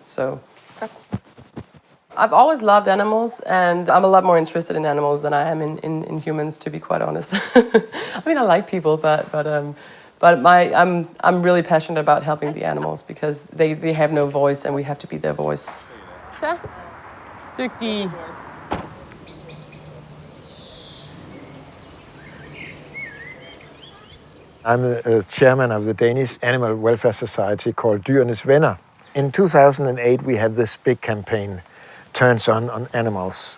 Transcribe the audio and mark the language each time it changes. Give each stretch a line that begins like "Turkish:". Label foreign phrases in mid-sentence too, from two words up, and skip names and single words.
English: So I've always loved animals, and I'm a lot more interested in animals than I am in humans, to be quite honest. I mean, I like people, but I'm really passionate about helping the animals because they have no voice, and we have to be their voice.
Danish: Så. Dygtige.
English: I'm the chairman of the Danish Animal Welfare Society called Dyrenes Venner. In 2008, we had this big campaign, Turns on Animals.